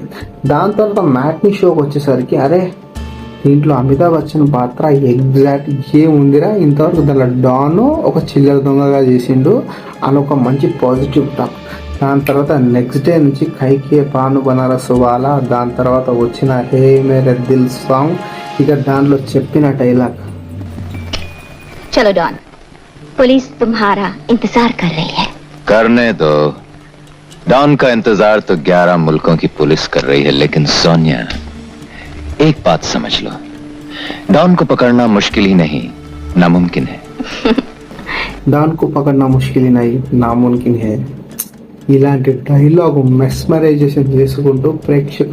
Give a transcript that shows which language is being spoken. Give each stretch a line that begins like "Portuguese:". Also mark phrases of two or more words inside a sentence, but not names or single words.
Telugu: దాని తర్వాత మ్యాట్నీ షోకి వచ్చేసరికి అరే దీంట్లో అమితాబ్ బచ్చన్ పాత్ర ఎగ్జాక్ట్ ఏముందిరా, ఇంతవరకు దాంట్లో డాన్ ఒక చిల్లర దొంగగా చేసిండు అని ఒక మంచి
English: positive talk.
Telugu: దాని తర్వాత
English: next day
Telugu: నుంచి కైకే పాను బనారస్ వాలా, దాని తర్వాత వచ్చిన హే మేరే దిల్ సాంగ్, ఇక దాంట్లో చెప్పిన డైలాగ్
Hindi: चलो डॉन, पुलिस तुम्हारा इंतजार कर रही है. करने दो. डॉन का इंतजार तो 11 मुल्कों की पुलिस कर रही है, लेकिन सोनिया एक बात समझ लो, डॉन को पकड़ना मुश्किल ही नहीं, नामुमकिन है. डॉन को पकड़ना मुश्किल नहीं नामुमकिन है.
Telugu: ఇలాంటి
English: dialogue mesmerization
Telugu: చేసుకుంటూ ప్రేక్షకుల